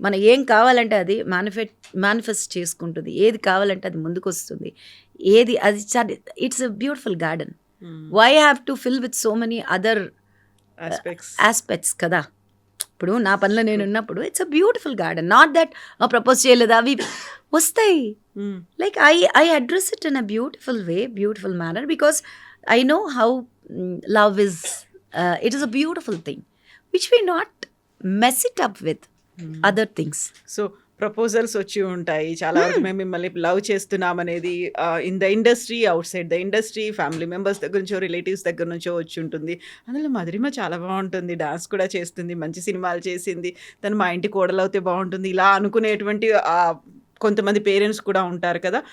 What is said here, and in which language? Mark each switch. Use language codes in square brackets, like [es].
[te] మనం ఏం కావాలంటే అది మేనిఫెస్ట్ చేసుకుంటుంది. ఏది కావాలంటే అది ముందుకు వస్తుంది. ఏది అది [en] It's a beautiful garden. Why have to fill with so many other Aspects. [te] Aspects కదా. ఇప్పుడు నా పనిలో నేను ఉన్నప్పుడు [en] It's a beautiful garden. Not that [te] propose చేయలేదు, అవి వస్తాయి. [en] Like I address it in a beautiful way, beautiful manner, because I know how love is. It is a beautiful thing, which we not mess it up with other things. [te] So proposals వచ్చి ఉంటాయి చాలా వరకు. మేము మిమ్మల్ని love చేస్తున్నాం అనేది [en] in the industry, outside the industry, [te] family members దగ్గర నుంచో, రిలేటివ్స్ దగ్గర నుంచో వచ్చి ఉంటుంది. అందులో మధురిమ చాలా బాగుంటుంది, డాన్స్ కూడా చేస్తుంది, మంచి సినిమాలు చేసింది, తను మా ఇంటి కోడలవుతే బాగుంటుంది, ఇలా అనుకునేటువంటి కొంతమంది పేరెంట్స్ కూడా ఉంటారు కదా.